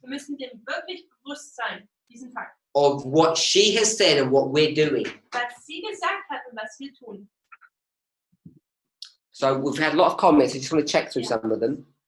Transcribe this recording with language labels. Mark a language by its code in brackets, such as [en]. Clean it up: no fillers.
[de] wir müssen dem wirklich bewusst sein, diesen Fakt, [en] of what she has said and what we're doing. [de] was sie gesagt hat und was wir tun. [en] So we've had a lot of comments. I just want to check through some of them.